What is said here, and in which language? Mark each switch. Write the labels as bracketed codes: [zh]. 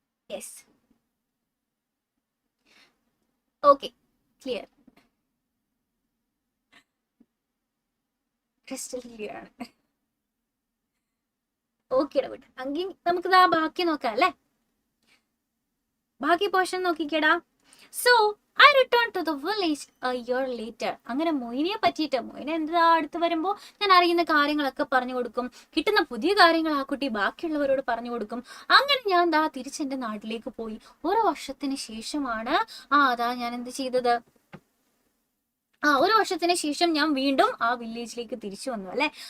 [ml] Yes, okay, clear, crystal clear ആണ്. Okay ഡ, എങ്കിൽ നമുക്ക് ബാക്കി നോക്കാം അല്ലേ. ബാക്കി portion നോക്കിക്കേടാ. [en] So I returned to the village a year later. [ml] അങ്ങനെ മൊയിനെ പറ്റിയിട്ട്, മൊയിനെ എന്താ അടുത്ത് വരുമ്പോൾ ഞാൻ അറിയുന്ന കാര്യങ്ങളൊക്കെ പറഞ്ഞു കൊടുക്കും. കിട്ടുന്ന പുതിയ കാര്യങ്ങൾ ആ കുട്ടി ബാക്കിയുള്ളവരോട് പറഞ്ഞു കൊടുക്കും. അങ്ങനെ ഞാൻ തിരിച്ചെന്റെ നാട്ടിലേക്ക് പോയി. ഒരു വർഷത്തിന് ശേഷമാണ് ഞാൻ എന്ത് ചെയ്തത്? ഒരു വർഷത്തിന് ശേഷം ഞാൻ വീണ്ടും ആ വില്ലേജിലേക്ക് തിരിച്ചു വന്നു അല്ലെ.